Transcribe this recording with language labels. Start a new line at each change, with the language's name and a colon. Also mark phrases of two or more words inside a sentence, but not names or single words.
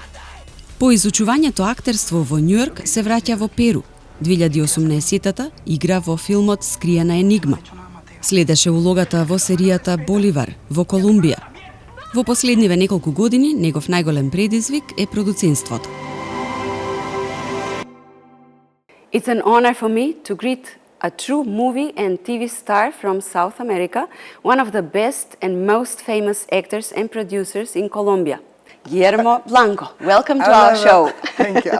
Macedonian: По изучувањето актерство во Њујорк се враќа во Перу. 2018-та игра во филмот Скриена енигма. Следеше улогата во серијата Боливар во Колумбија. Во последниве неколку години негов најголем предизвик е продуцентството.
English: It's an honor for me to greet a true movie and TV star from South America, one of the best and most famous actors and producers in Colombia. Guillermo Blanco, welcome to our show. Thank you.